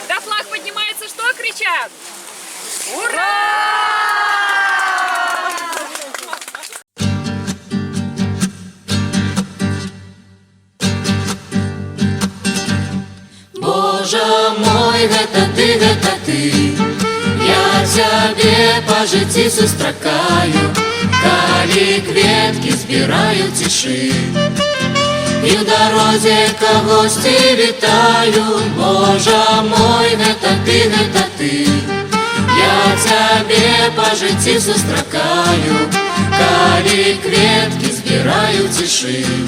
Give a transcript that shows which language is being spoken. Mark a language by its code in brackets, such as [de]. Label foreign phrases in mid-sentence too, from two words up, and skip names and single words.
[ru] Когда флаг поднимается, что кричат? Ура! [be] Боже мой, гэта ты, я цябе па жыцці сустракаю, калі кветкі збіраю цішы. І ў дарозе кагосьці вітаю, Боже мой, гэта ты, я цябе па жыцці сустракаю, калі кветкі збіраю цішы.